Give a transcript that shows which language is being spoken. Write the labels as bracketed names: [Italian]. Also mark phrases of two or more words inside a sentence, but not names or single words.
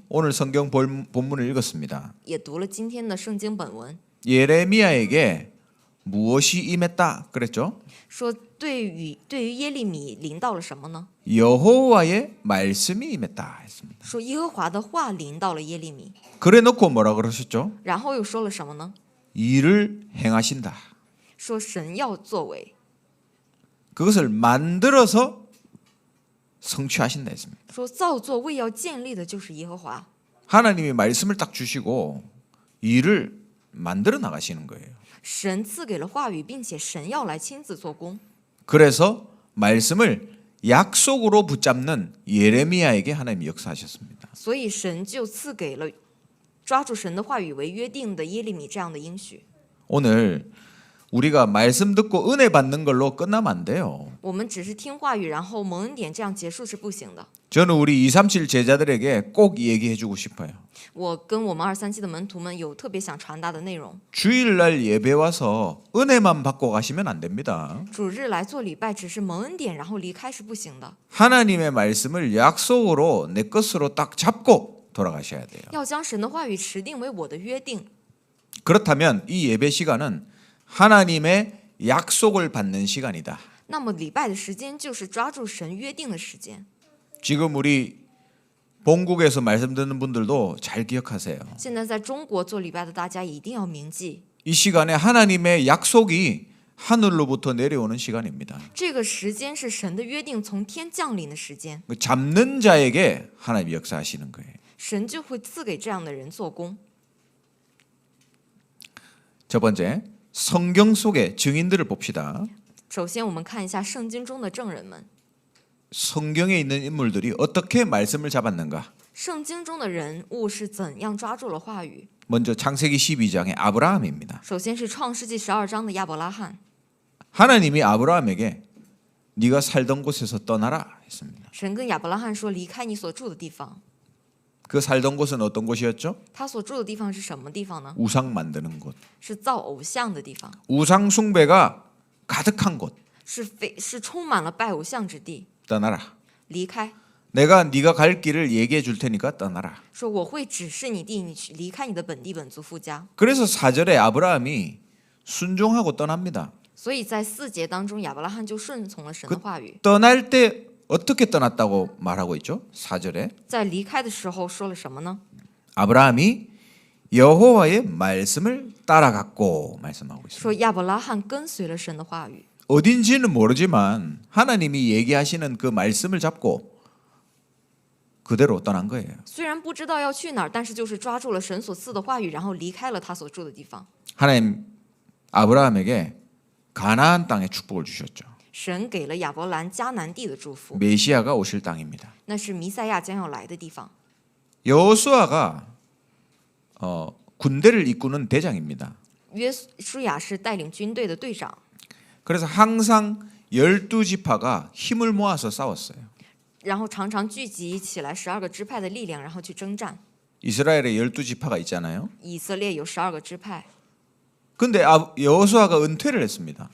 [Korean] 오늘 성경 본문을 읽었습니다. [Chinese] 也读了今天的圣经本文， [Korean] 예레미야에게 무엇이 임했다 그랬죠? [Chinese] 说对于耶利米临到了什么呢？ [Korean] 여호와의 말씀이 임했다 했습니다. [Chinese] 说耶和华的话临到了耶利米， [Korean] 그래 놓고 뭐라 그러셨죠? [Chinese] 然后又说了什么呢？ [Korean] 일을 행하신다. [Chinese] 说神要作为， [Korean] 그것을 만들어서 성취하신다 했습니다. [Chinese] 说造作为要建立的就是耶和华。 [Korean] 하나님이 말씀을 딱 주시고 일을 만들어 나가시는 거예요. [Chinese] 神赐给了话语，并且神要来亲自做工， [Korean] 그래서 말씀을 약속으로 붙잡는 예레미야에게 하나님이 역사하셨습니다. [Chinese] 所以神就赐给了抓住神的话语为约定的耶利米这样的应许。 [Korean] 오늘 우리가 말씀 듣고 은혜 받는 걸로 끝나면 안 돼요. [Chinese] 我们只是听话语，然后蒙恩典这样结束是不行的。 [Korean] 저는 우리 237 제자들에게 꼭 얘기해 주고 싶어요. [Chinese] 我跟我们237的门徒们有特别想传达的内容。 [Korean] 주일날 예배 와서 은혜만 받고 가시면 안 됩니다. [Chinese] 主日来做礼拜，只是蒙恩典然后离开是不行的， [Korean] 하나님의 말씀을 약속으로 내 것으로 딱 잡고 돌아가셔야 돼요. [Chinese] 要将神的话语持定为我的约定。 [Korean] 그렇다면 이 예배 시간은 하나님의 약속을 받는 시간이다. [Chinese] 那么礼拜的时间就是抓住神约定的时间。 [Korean] 지금 우리 본국에서 말씀 듣는 분들도 잘 기억하세요. [Chinese] 现在在中国做礼拜的大家一定要铭记， [Korean] 이 시간에 하나님의 약속이 하늘로부터 내려오는 시간입니다. [Chinese] 这个时间是神的约定从天降临的时间， [Korean] 그 잡는 자에게 하나님이 역사하시는 거예요. [Chinese] 神就会赐给这样的人做工。 [Korean] 첫 번째, 성경 속의 증인들을 봅시다. [Chinese] 首先，我们看一下圣经中的证人们。 [Korean] 성경에 있는 인물들이 어떻게 말씀을 잡았는가? [Chinese] 圣经中的人物是怎样抓住了话语？ [Korean] 먼저 창세기 12장의 아브라함입니다. [Chinese] 首先是创世纪12章的亚伯拉罕， [Korean] 하나님이 아브라함에게 네가 살던 곳에서 떠나라 했습니다. [Chinese] 神跟亚伯拉罕说：“离开你所住的地方。 [Korean] 그 살던 곳은 어떤 곳이었죠? ” [Chinese] 他所住的地方是什么地方呢？ [Korean] 우상 만드는 곳. [Chinese] 是造偶像的地方， [Korean] 우상 숭배가 가득한 곳. [Chinese] 是充满了拜偶像之地。 [Korean] 떠나라. [Chinese] 离开， [Korean] 내가 네가 갈 길을 얘기해 줄 테니까 떠나라. [Chinese] 说我会指示你地，你去离开你的本地本族父家。 [Korean] 그래서 4절에 아브라함이 순종하고 떠납니다. [Chinese] 所以在4节当中，亚伯拉罕就顺从了神的话语。 [Korean] 떠날 때 어떻게 떠났다고 말하고 있죠? 4절에 [Chinese] 在离开的时候说了什么呢？ [Korean] 아브라함이 여호와의 말씀을 따라갔고 말씀하고 있습니다. [Chinese] 说亚伯拉罕跟随了神的话语。 [Korean] 어딘지는 모르지만 하나님이 얘기하시는 그 말씀을 잡고 그대로 떠난 거예요. [Chinese] 虽然不知道要去哪儿，但是就是抓住了神所赐的话语，然后离开了他所住的地方。 [Korean] 하나님 아브라함에게 가나안 땅의 축복을 주셨죠. [Chinese] 神给了亚伯兰迦南地的祝福， [Korean] 메시아가 오실 땅입니다. [Chinese] 那是弥赛亚将要来的地方。 [Korean] 여호수아가 군대를 이끄는 대장입니다. [Chinese] 约书亚是带领军队的队长， [Korean] 그래서 항상 12지파가 힘을 모아서 싸웠어요. [Chinese] 然后常常聚集起来12个支派的力量，然后去征战。 [Korean] 이스라엘에 12지파가 있잖아요. [Chinese] 以色列有12个支派， [Korean] 근데 여호수아가 은퇴를 했습니다.